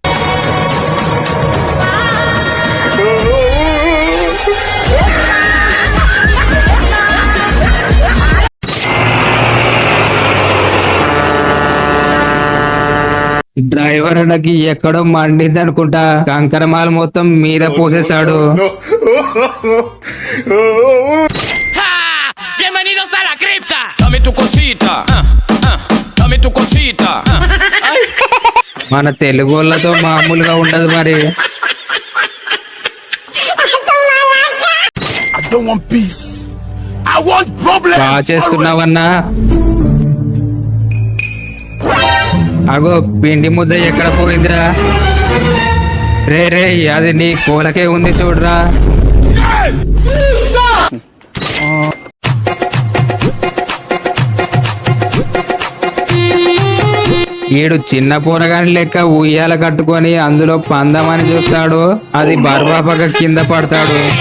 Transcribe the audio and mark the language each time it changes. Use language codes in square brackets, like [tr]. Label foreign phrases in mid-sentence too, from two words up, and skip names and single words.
[te] డ్రైవర్ అన్నకి ఎక్కడో మండింది అనుకుంటా, కంకరమాల మొత్తం మీద పోసేశాడు. [es] Bienvenidos a la cripta. Dame tu cosita. Dame tu cosita. [te] మన తెలుగు వాళ్ళతో మామూలుగా ఉండదు మరి. [en] I don't want peace. I want problems. [te] బాగా చేస్తున్నావన్నా. అగో పిండి ముద్ద ఎక్కడ పోయిందిరా? రే రే అది నీ కోలకే ఉంది చూడరా. ఈడు చిన్న పోరగాని లెక్క ఉయ్యాల కట్టుకొని అందులో పందమని చూస్తాడు, అది బర్బాపగా కింద పడతాడు.